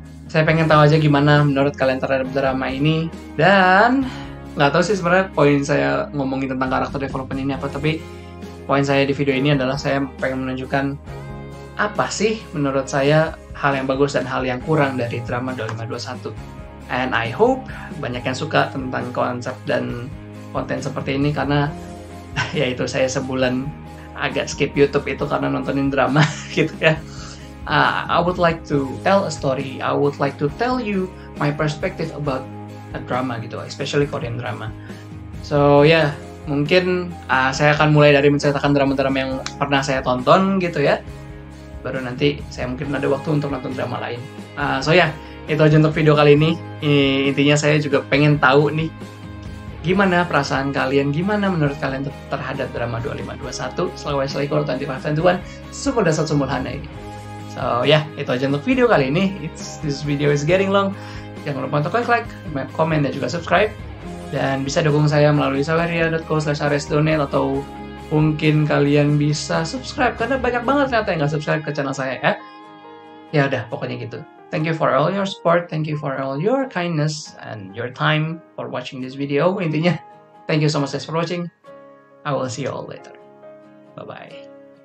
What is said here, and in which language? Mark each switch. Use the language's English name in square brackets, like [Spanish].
[Indonesian] Saya pengen tahu aja gimana menurut kalian terhadap drama ini, dan nggak tahu sih sebenarnya poin saya ngomongin tentang karakter development ini apa, tapi poin saya di video ini adalah saya pengen menunjukkan apa sih menurut saya hal yang bagus dan hal yang kurang dari drama 2521. [English] And I hope [Indonesian] banyak yang suka tentang konsep dan konten seperti ini, karena ya itu saya sebulan agak skip YouTube itu karena nontonin drama gitu ya. [English] I would like to tell a story. I would like to tell you my perspective about a drama [Indonesian] gitu, [English] especially Korean drama. [Indonesian] So ya, mungkin saya akan mulai dari menceritakan drama-drama yang pernah saya tonton gitu ya. Baru nanti saya mungkin ada waktu untuk nonton drama lain. So ya, itu aja untuk video kali ini. Intinya saya juga pengen tahu nih, gimana perasaan kalian, gimana menurut kalian terhadap drama 2521 Slawesi Lekor 2521 Sumur Dasar Sumur Hana ini. So ya, itu aja untuk video kali ini. [English] This video is getting long. [Indonesian] Jangan lupa untuk like, komen, dan juga subscribe. Dan bisa dukung saya melalui saweria.co/aresdonate, atau mungkin kalian bisa subscribe, karena banyak banget ternyata yang nggak subscribe ke channel saya ya. Ya udah, pokoknya gitu. [English] Thank you for all your support, thank you for all your kindness and your time for watching this video. [Indonesian] Intinya, [English] thank you so much guys for watching. I will see you all later. Bye-bye.